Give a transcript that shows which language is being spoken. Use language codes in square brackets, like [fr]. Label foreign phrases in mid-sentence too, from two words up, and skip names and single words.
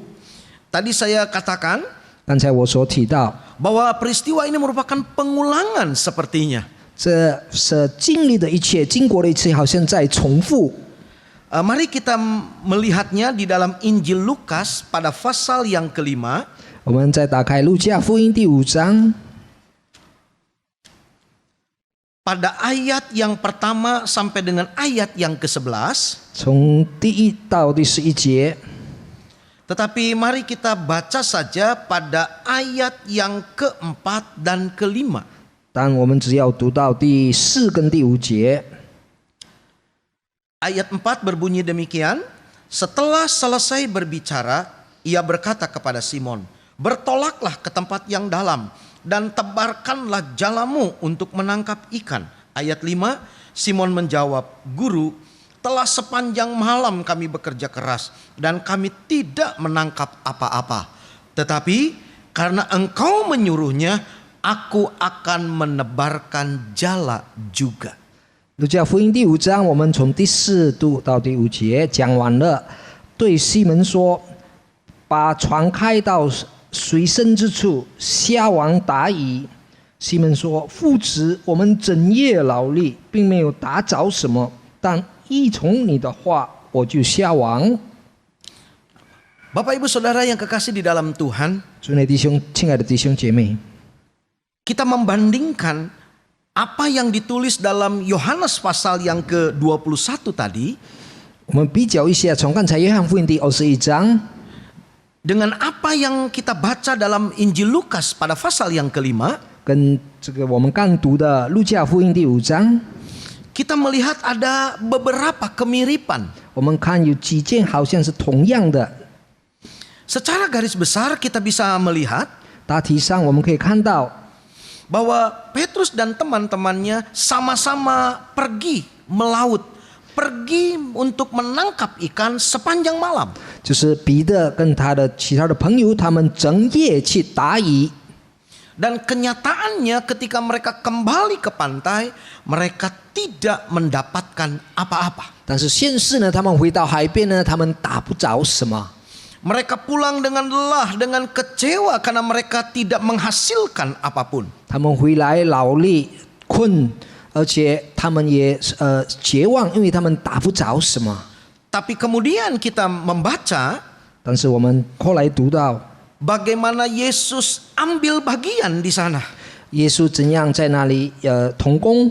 [id] Tadi saya katakan [zh] 刚才我所提到， [id] bahwa peristiwa ini merupakan pengulangan sepertinya. [zh] 这是经历的一切，经过的一切，好像在重复。 [id] Mari kita melihatnya di dalam Injil Lukas pada pasal yang kelima. [zh] 我们再打开路加福音第5章， [id] Pada ayat yang pertama sampai dengan ayat yang ke-11. [zh] 从第1到第11节。 [id] Tetapi mari kita baca saja pada ayat yang ke-4 dan ke-5. [zh] 但我们只要读到第4跟第5节。 [id] Ayat 4 berbunyi demikian. Setelah selesai berbicara, ia berkata kepada Simon, "Bertolaklah ke tempat yang dalam dan tebarkanlah jalamu untuk menangkap ikan." Ayat 5, Simon menjawab, "Guru, telah sepanjang malam kami bekerja keras dan kami tidak menangkap apa-apa. Tetapi karena engkau menyuruhnya, aku akan menebarkan jala juga." [zh] 路加福音第5章，我们从第4读到第5节讲完了，对西门说：“把船开到水深之处，下网打鱼。” 西门说：“父子，我们整夜劳力，并没有打着什么，但依从你的话，我就下网。” [id] Bapak Ibu Saudara yang kekasih di dalam Tuhan, [zh] 亲爱的弟兄姐妹， [id] kita membandingkan apa yang ditulis dalam Yohanes pasal yang ke-21 tadi [zh] 我们比较一下，从刚才约翰福音第21章 [id] dengan apa yang kita baca dalam Injil Lukas pada pasal yang ke-5, [zh] 跟这个我们刚读的路加福音第5章， [id] kita melihat ada beberapa kemiripan. [zh] 我们看有几件好像是同样的。 [id] Secara garis besar kita bisa melihat [zh] 大体上我们可以看到， [id] bahwa Petrus dan teman-temannya sama-sama pergi melaut, pergi untuk menangkap ikan sepanjang malam. [zh] 就是彼得跟他的其他的朋友，他们整夜去打鱼。 [id] Dan kenyataannya ketika mereka kembali ke pantai, mereka tidak mendapatkan apa-apa. [zh] 但是现世呢，他们回到海边呢，他们打不着什么。 [id] Mereka pulang dengan lelah, dengan kecewa karena mereka tidak menghasilkan apapun. [zh] 他们回来劳力困，而且他们也绝望，因为他们打不着什么。 [id] Tapi kemudian kita membaca [zh] 但是我们后来读到， [id] bagaimana Yesus ambil bagian di sana. [zh] 耶稣怎样在那里同工，